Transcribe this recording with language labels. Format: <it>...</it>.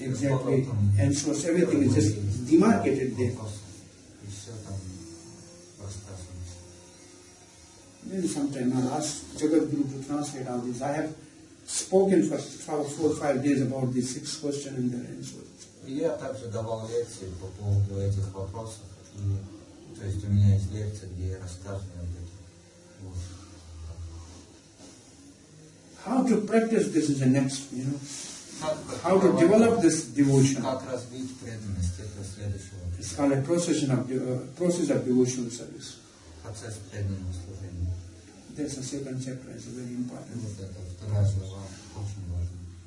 <en>Exactly. Answers, everything is just demarcated there.</en> <ru>И все там рассказано.</ru> <en>Maybe sometime I'll ask Jagadguru to translate all this. I have spoken for 4 or 5 days about these 6 questions and their answers.</en> <ru>Я также давал лекции по поводу этих вопросов. И, то есть у меня есть лекция, где я рассказываю об этом. Вот.</ru> <en>How to practice this is the next, How to develop this devotion.</en> <ru>Как развить преданность, это следующий вопрос.</ru> <en>It's called a process of devotional service.</en> <ru>Процесс преданного служения.</ru> <en>That's the 2nd chapter. It's very important.</en> <ru>Вот это вторая глава, очень важно.</ru>